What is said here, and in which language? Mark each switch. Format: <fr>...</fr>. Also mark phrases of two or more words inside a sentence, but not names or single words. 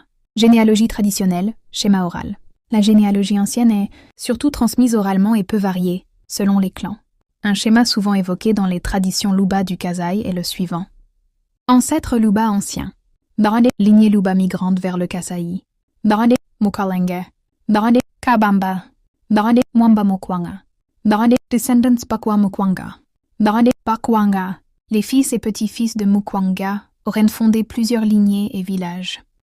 <fr>Généalogie traditionnelle, schéma oral. La généalogie ancienne est surtout transmise oralement et peu variée, selon les clans. Un schéma souvent évoqué dans les traditions Luba du Kasaï est le suivant. Ancêtre Luba ancien. Barade, lignée Luba migrante vers le Kasaï. Barade, Mukalenge. Barade, Kabamba. Barade, Mwamba Mukwanga. Barade, descendants Bakwa Mukwanga. Barade, Bakwanga. Les fils et petits-fils de Mukwanga auraient fondé plusieurs lignées et villages.</fr>